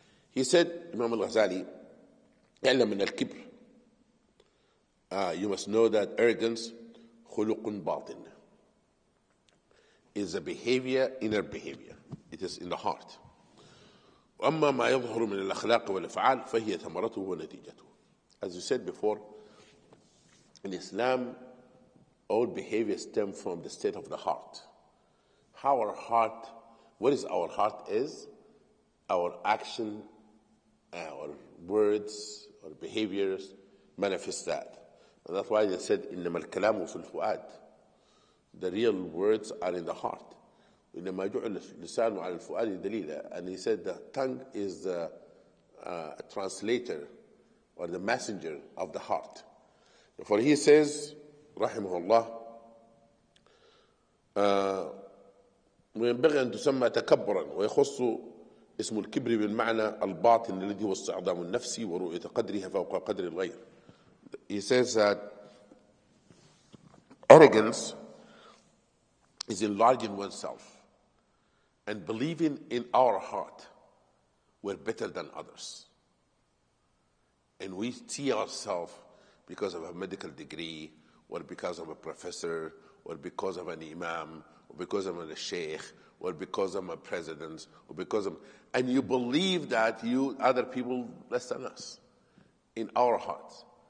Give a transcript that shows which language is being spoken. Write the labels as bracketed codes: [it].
[en] He said, Imam Al-Ghazali, [ar] يعلم من الكبر. [en] You must know that arrogance [ar] خلق باطن [en] is a behavior, inner behavior. It is in the heart. [ar] وأما ما يظهر من الأخلاق والأفعال فهي ثمرته ونتيجته. [en] As you said before, in Islam, all behavior stems from the state of the heart. How our heart, what is our heart is, our action, our words, our behaviors manifest that. And that's why they said, [ar] إِنَّمَا الْكَلَامُ فِي الْفُؤَادِ. [en] The real words are in the heart. [ar] إِنَّمَا جُعِلَ اللِّسَانُ عَلَى الْفُؤَادِ دَلِيلًا. [en] And he said the tongue is the translator or the messenger of the heart. Therefore he says, [ar] رحمه الله, وينبغي أن تسمى تكبرا ويخص اسم الكبر بالمعنى الباطن الذي هو استعظام النفس ورؤية قدرها فوق قدر الغير. [en] He says that arrogance is enlarging oneself and believing in our heart we're better than others. And we see ourselves because of a medical degree, or because of a professor, or because of an imam, or because of a sheikh, or because of a president, or because of, and you believe that you other people less than us in our hearts.